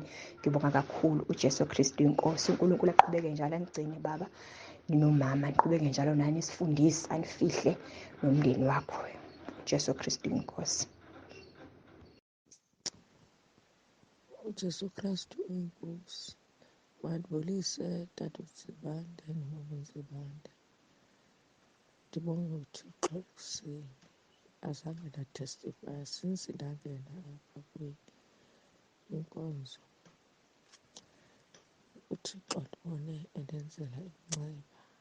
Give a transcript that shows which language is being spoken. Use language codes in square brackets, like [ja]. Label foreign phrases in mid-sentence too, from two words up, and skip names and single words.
[zu] Ngibonga kakhulu uJesu Kristu inkosi. uNkulunkulu aqhubeke njalo angigcine baba, ninomama niqhubeke njalo nani sifundisa, anifihle nomndeni wakho. uJesu Kristu inkosi. uJesu Kristu uyinkosi. [xh] Mandibulise Tata uMtsibande nomama uMtsibande. Ndibonga uThixo ekuseni. Azange ndatestifya since ndangena apha kwinkonzo. uThixo ndibone endenzela inceba.